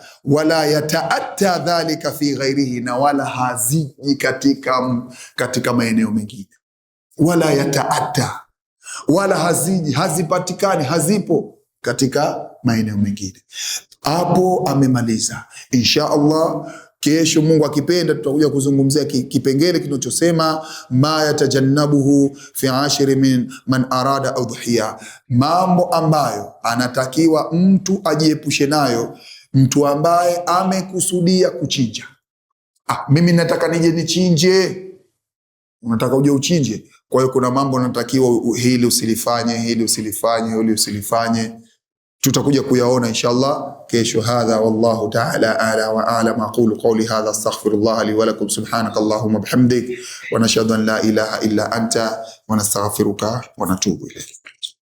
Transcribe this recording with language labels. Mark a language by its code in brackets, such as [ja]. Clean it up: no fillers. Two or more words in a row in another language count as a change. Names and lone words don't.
[ar] ولا يتأتى ذلك في غيره, [sw] na wala haziji katika maeneo mengine. [ar] ولا يتأتى, [sw] wala haziji, hazipatikani, hazipo katika maeneo mengine. Hapo amemaliza. [ar] إن شاء الله [sw] kesho Mungu akipenda tutakuja kuzungumzia kipengele kinachosema [ar] ما يتجنبه في عشر من من أراد أضحية, [sw] mambo ambayo anatakiwa mtu ajiepushe nayo, mtu ambaye amekusudia kuchinja. Mimi nataka nije nichinje, unataka uje uchinje. Kwa hiyo kuna mambo unatakiwa hili usilifanye, hili usilifanye, hili usilifanye. Tutakuja kuyaona inshallah kesho. [ar] هذا والله تعالى أعلى وأعلم. أقول قولي هذا أستغفر الله لي ولكم، سبحانك اللهم وبحمدك، ونشهد أن لا إله إلا أنت، ونستغفرك ونتوب إليك.